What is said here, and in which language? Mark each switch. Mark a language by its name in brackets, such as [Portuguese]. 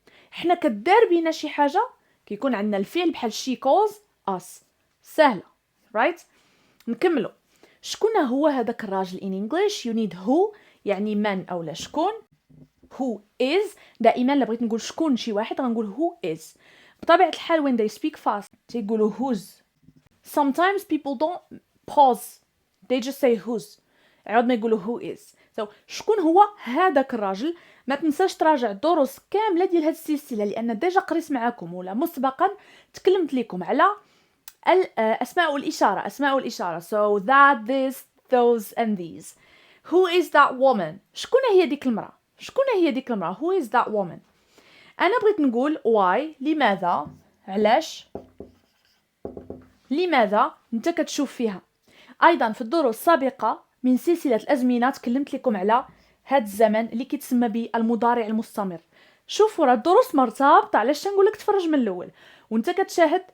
[Arabic] حنا كدار بينا شي حاجة كيكون عندنا الفعل بحال [English] she calls us. [Arabic] سهلة [English] right؟ [Arabic] نكملو. شكون هو هذاك الراجل [English] in English you need who [Arabic] يعني من أو لا شكون. [English] who is [Arabic] دائما لا بغيت نقول شكون شي واحد غنقول who is. بطبيعة الحال [English] when they speak fast [Arabic] تيقولوا [English] whose. sometimes people don't pause they just say whose [Arabic] عاد ما يقولوا [English] who is. so [Arabic] شكون هو هذاك الراجل. ما تنساش تراجع الدروس كامله ديال هذه السلسله لان ديجا قريت معكم ولا مسبقا تكلمت لكم على الاسماء والاشاره [English] so that this those and these. who is that woman [Arabic] شكون هي ديك المراه [English] who is that woman. [Arabic] انا بغيت نقول why لماذا علاش لماذا انت كتشوف فيها. ايضا في الدروس السابقه من سلسله الازمنه تكلمت لكم على هذا الزمن اللي كيتسمى بالمضارع المستمر. شوفوا راه الدروس مرتبطه علاش تنقول لك تفرج من الاول وانت كتشاهد.